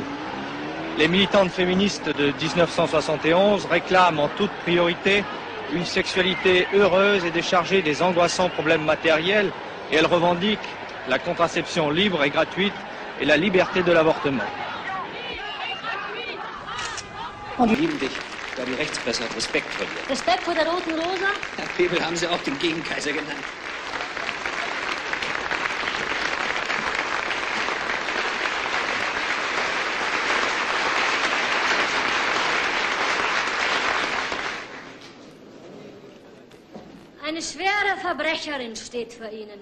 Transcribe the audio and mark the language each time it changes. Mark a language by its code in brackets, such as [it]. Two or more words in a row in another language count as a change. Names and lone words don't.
[fr] Les militantes féministes de 1971 réclament en toute priorité une sexualité heureuse et déchargée des angoissants problèmes matériels, et elles revendiquent la contraception libre et gratuite et la liberté de l'avortement. [de] Sogar die Rechtspresse hat Respekt vor dir. Respekt vor der Roten Rosa? Herr Bebel haben sie auch den Gegenkaiser genannt. Eine schwere Verbrecherin steht vor Ihnen.